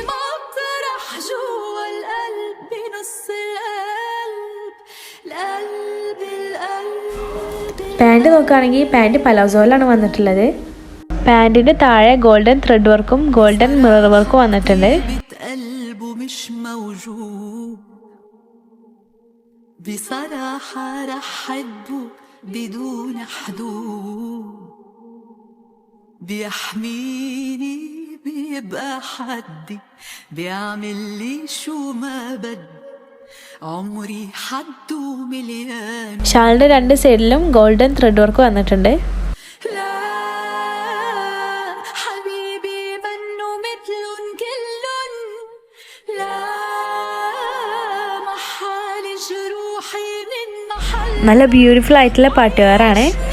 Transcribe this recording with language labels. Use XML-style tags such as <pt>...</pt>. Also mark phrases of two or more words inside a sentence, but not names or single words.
<ml>പാൻറ് നോക്കുകയാണെങ്കിൽ പാൻറ് പലാസോയിലാണ് വന്നിട്ടുള്ളത്. പാൻറിന്റെ താഴെ</ml> <en>golden thread</en> <ml>വർക്കും</ml> <en>golden mirror</en> <ml>വർക്കും വന്നിട്ടുണ്ട്.</ml> <ar>بصراحة رح حبه بدون حدود بيحميني بيبقى حدي بيعمل لي شو ما بدي عمري حد ومليان.</ar> <ml>ഷാളിന്റെ രണ്ട് സൈഡിലും</ml> <en>golden thread work</en> <ml>വന്നിട്ടുണ്ട്. നല്ല ബ്യൂട്ടിഫുൾ ആയിട്ടുള്ള പാട്ടുകാരാണ്.</ml>